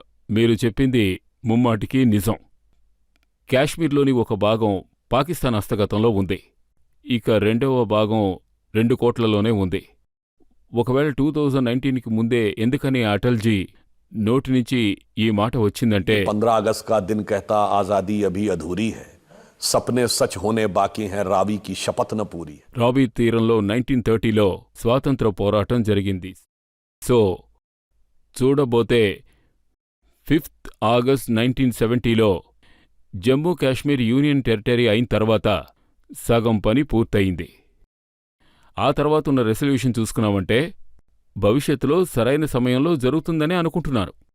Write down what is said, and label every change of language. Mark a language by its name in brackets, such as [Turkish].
[Telugu] మీరు చెప్పింది ముమ్మాటికి నిజం. కాశ్మీర్లోని ఒక భాగం పాకిస్తాన్ హస్తగతంలో ఉంది. ఇక రెండవ భాగం 2 కోట్లలోనే ఉంది. ఒకవేళ 2019కి ముందే ఎందుకని అటల్జీ నోటి నుంచి ఈ మాట వచ్చిందంటే, [Hindi] 15 अगस्त का दिन कहता आजादी अभी अधूरी है, सपने सच होने बाकी हैं, రావి की शपथ न पूरी. [Telugu] రావి తీరంలో 1930లో స్వాతంత్ర పోరాటం జరిగింది. సో చూడబోతే 5th August 1970లో Jammu Kashmir union territory అయిన తర్వాత సగం పని పూర్తయింది. ఆ తర్వాత ఉన్న రెసల్యూషన్ చూసుకున్నామంటే భవిష్యత్తులో సరైన సమయంలో జరుగుతుందనే అనుకుంటున్నారు.